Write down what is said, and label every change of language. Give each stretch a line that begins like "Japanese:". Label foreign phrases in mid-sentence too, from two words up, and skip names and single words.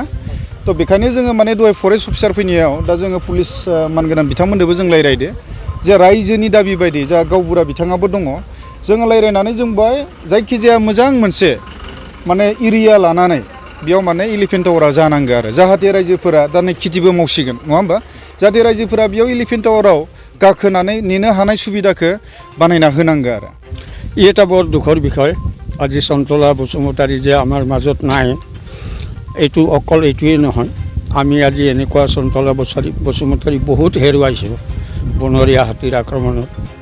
Bodo: थ' बेखायनो जोङो माने दहाय
English: forest officer
Bodo: फैनायाव दा जोङो पुलिस मानगोनां बिथांमोननोबो जों रायज्लायदो जे रायजोनि दाबि बायदि जा गावबुरा बिथाङाबो दङ, जोङो रायज्लायनानै जों बाय जायखिजाया मोजां मोनसे माने एरिया लानानै बेयाव माने एलिफेन्ट टावारा जानांगौ आरो जाहाथे रायजोफोरा दा नै खेथिबो मावसिगोन, नङा होमबा? जाहाथे रायजोफोरा बेयाव एलिफेन्ट टावाराव गाखोनानै नेनो हानाय सुबिदाखौ बानायना होनांगौ आरो।
Assamese: এটা বৰ দুখৰ বিষয়। আজি সন্তলা বসুমতাৰী যে আমাৰ মাজত নাই, এইটো অকল এইটোৱেই নহয়। আমি আজি এনেকুৱা সন্তলা বসুমতাৰী বহুত হেৰুৱাইছোঁ বনৰীয়া হাতীৰ আক্ৰমণত।